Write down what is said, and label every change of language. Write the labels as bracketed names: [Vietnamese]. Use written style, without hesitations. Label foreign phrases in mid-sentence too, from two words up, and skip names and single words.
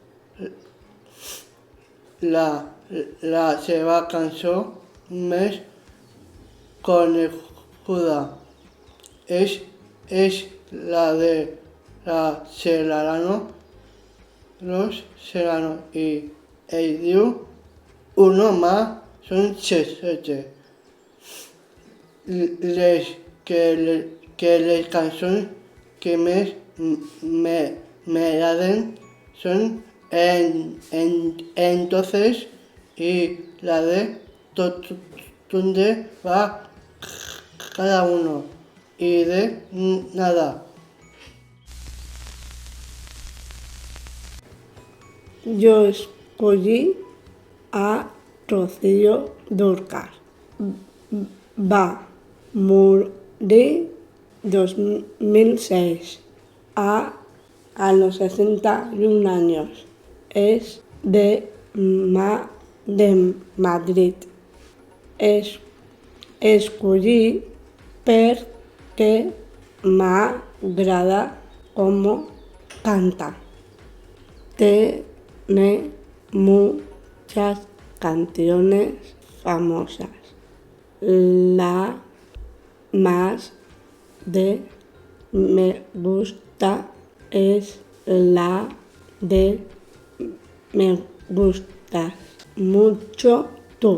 [Catalan] La seva cançó més coneguda és la de Los Serrano i ell diu Uno más son 7. Les cançons que més m'agraden són Entonces y la de Donde va cada uno y de Nada. Jo escollí a Rocío Dúrcal. Va morir [Spanish] 2006 a los 61 años. Es de Madrid. [Catalan] Escollí perquè m'agrada com canta. [Spanish] Tiene muchas canciones famosas. La más de me gusta es la de Me gustas mucho tú.